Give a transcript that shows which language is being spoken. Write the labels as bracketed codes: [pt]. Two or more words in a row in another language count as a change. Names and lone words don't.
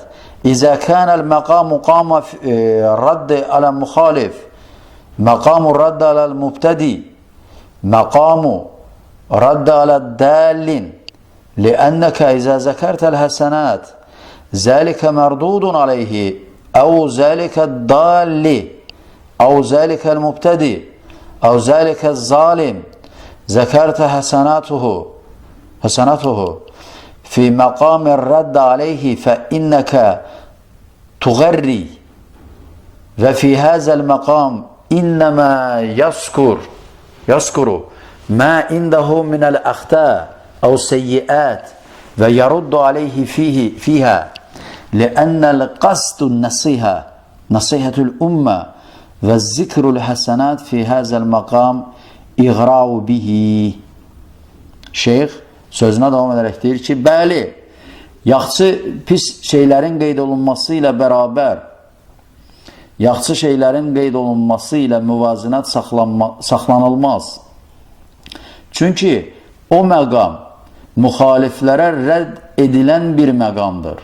[ar] إذا كان المقام مقام الرد على مخالف مقام الرد على مبتدع مقام الرد على ضال لأنك إذا ذكرت الحسنات ذلك مردود عليه أو ذلك ضال أو ذلك مبتدع أو ذلك ظالم ذكرت حسناته, في مقام الرد عليه فإنك تغري وفي هذا المقام إنما يذكر ما عنده من الأخطاء أو السيئات ويرد عليه فيها لأن القصد نصيحة الأمة والذكر الحسنات في هذا المقام إغراء به. [az] Şeyx sözünə davam edərək deyir ki, bəli, yaxşı, pis şeylərin qeyd olunması ilə bərabər, yaxşı şeylərin qeyd olunması ilə müvazinət saxlanılmaz. Çünki o məqam müxaliflərə rədd edilən bir məqamdır.